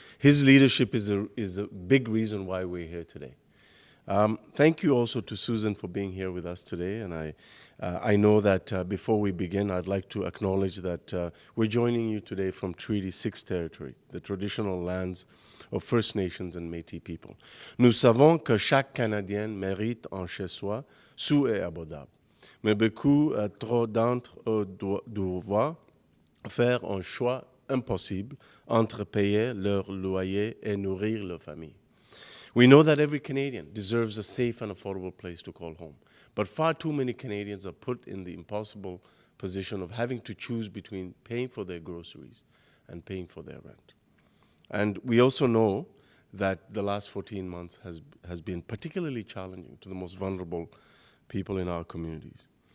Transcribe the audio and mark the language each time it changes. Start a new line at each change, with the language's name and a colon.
English: His leadership is a big reason why we're here today. Thank you also to Susan for being here with us today, and I know that before we begin, I'd like to acknowledge that we're joining you today from Treaty 6 territory, the traditional lands of First Nations and Métis people.
French: Nous savons que chaque Canadien mérite un chez-soi sous et abordable, mais beaucoup trop d'entre eux doivent faire un choix impossible entre payer leur loyer et nourrir leur famille.
English: We know that every Canadian deserves a safe and affordable place to call home, but far too many Canadians are put in the impossible position of having to choose between paying for their groceries and paying for their rent. And we also know that the last 14 months has been particularly challenging to the most vulnerable people in our communities.